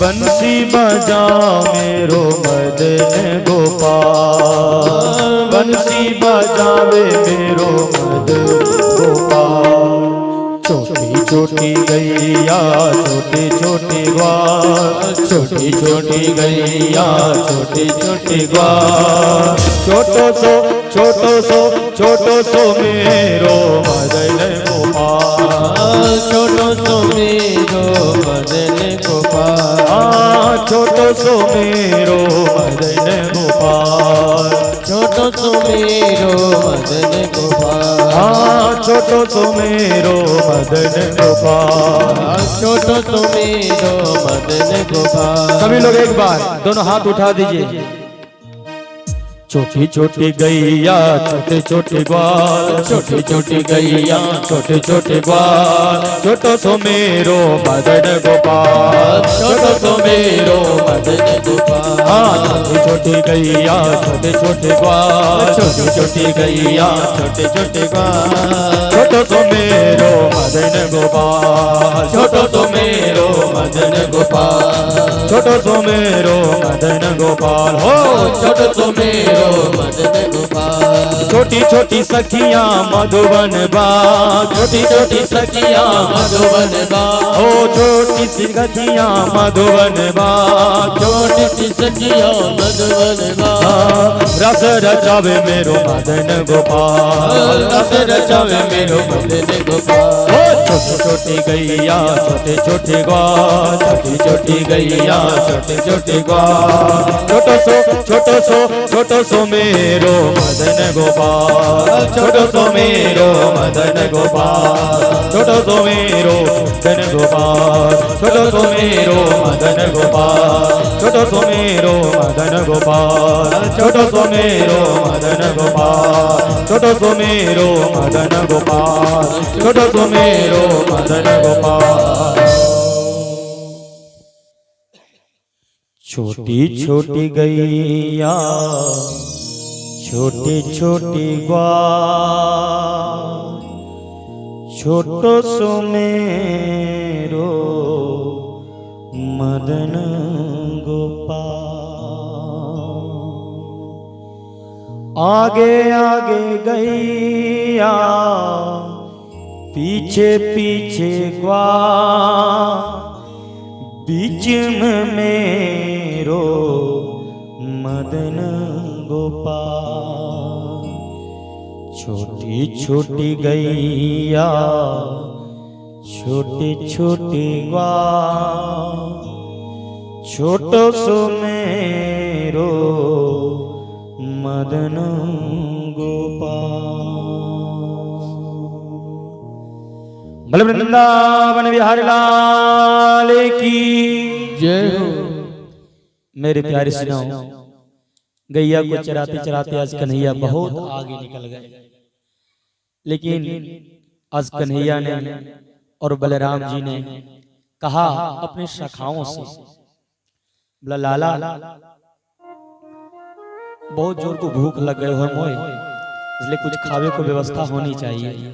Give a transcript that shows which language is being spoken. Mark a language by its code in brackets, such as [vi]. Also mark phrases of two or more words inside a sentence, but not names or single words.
[bra] बंसी बजा मेरो मदन गोपाल, बंसी बजावे मेरो मदन गोपाल। छोटी छोटी गैया छोटे छोटे ग्वाल, छोटी छोटी गैया छोटे छोटे ग्वाल। छोटो सो मेरो मदन गोपाल, छोटो सो मेरो मदन गोपाल, छोटो सो मेरो मदन गोपाल, छोटो सो मेरो मदन गोपाल, छोटो सो मेरो मदन गोपाल, छोटो सो मेरो मदन गोपाल। [hi] सभी लोग एक बार दोनों हाथ उठा दीजिए। [bra] छोटी छोटी गैया छोटे छोटे ग्वाल, छोटी छोटी गैया छोटे छोटे ग्वाल। छोटो सो मेरो मदन गोपाल, छोटो सो मेरो मदन गोपाल। छोटी छोटी गैया छोटे छोटे ग्वाल, छोटी छोटी गैया छोटे छोटे ग्वाल। छोटो सो मेरो मदन गोपाल, छोटो सो मेरो मदन गोपाल, छोटो सो मेरो मदन गोपाल। हो छोटो सो मेरो मदन गोपाल। छोटी छोटी सखियां मधुबन बाग, छोटी छोटी सखियां मधुबन बाग। ओ छोटी सी सखियां मधुबन बाग, छोटी सी सखियां मधुबन बाग। रस रचावे मेरो मदन गोपाल, रस रचावे मेरो मदन गोपाल। छोटी छोटी गैया छोटे छोटे ग्वाल, छोटी छोटी गैया छोटे छोटे ग्वाल। छोटो सो मेरो मदन गोपाल, छोटो सो मेरो मदन गोपाल, छोटो सो मेरो मदन गोपाल, छोटो सो मेरो मदन गोपाल, छोटो सो मेरो मदन गोपाल, छोटो सो मेरो मदन गोपाल, छोटो सो मेरो मदन गोपाल, छोटो सो मेरो मदन गोपाल। छोटी छोटी गैया छोटे छोटे ग्वाल, छोटो सो मेरो मदन गोपाल। आगे आगे गैया पीछे पीछे ग्वाल, बीच में मेरो मदन गोपाल। छोटी छोटी गैया छोटे छोटे ग्वाल, छोटो सो मेरो मदन गोपाल। [hi] बल वृंदावन बिहारी लाल की जय हो। मेरे प्यारे सुनाओ, गैया को चराते चराते आज कन्हैया बहुत आगे निकल गए, लेकिन आज कन्हैया ने और बलराम जी ने कहा अपने सखाओं से, बोला [bra] लाला बहुत जोर को भूख लग गए हो मोए, [hi] इसलिए कुछ खावे को व्यवस्था होनी चाहिए।